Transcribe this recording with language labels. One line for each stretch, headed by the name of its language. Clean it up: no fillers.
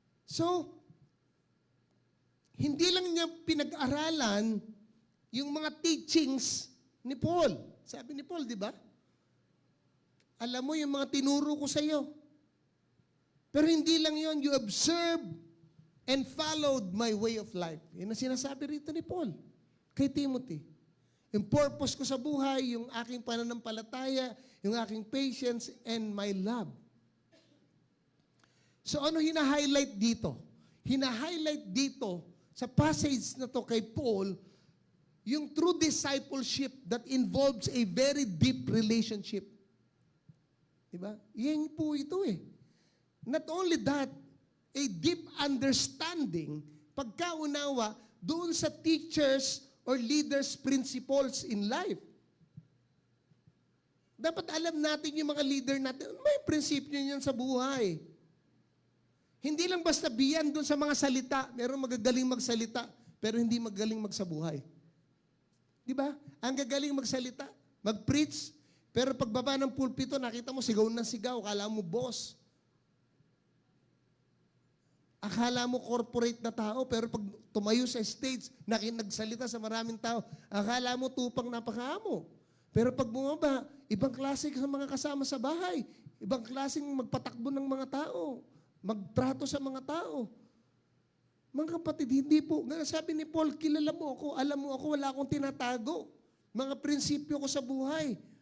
Filipino: So, hindi lang niya pinag-aralan yung mga teachings ni Paul. Sabi ni Paul, di ba? Alam mo yung mga tinuro ko sa iyo. Pero hindi lang yon,
English: you observe and followed my way of life.
Filipino: Yan ang sinasabi rito ni Paul kay Timothy. Yung purpose ko sa buhay, yung aking pananampalataya, yung aking patience,
English: and my love.
Filipino: So ano hina-highlight dito? Hina-highlight dito sa passage na to kay Paul, yung
English: true discipleship that involves a very deep relationship.
Filipino: Diba? Yan po ito eh.
English: Not only that, a deep understanding,
Filipino: pagkaunawa, doon sa
English: teachers or leaders' principles in life.
Filipino: Dapat alam natin yung mga leader natin, may prinsipyo niyan sa buhay. Hindi lang basta biyan doon sa mga salita. Meron magagaling magsalita, pero hindi magaling magsabuhay. Di ba? Ang gagaling magsalita, mag-preach, pero pagbaba ng pulpito, nakita mo sigaw ng sigaw, akala mo boss. Akala mo corporate na tao, pero pag tumayo sa stage, nagsalita sa maraming tao, akala mo tupang napakaamo. Pero pag bumaba, ibang klase sa mga kasama sa bahay, ibang klaseng magpatakbo ng mga tao, magtrato sa mga tao. Mga kapatid, hindi po. Sabi ni Paul, kilala mo ako, alam mo ako, wala akong tinatago. Mga prinsipyo ko sa buhay.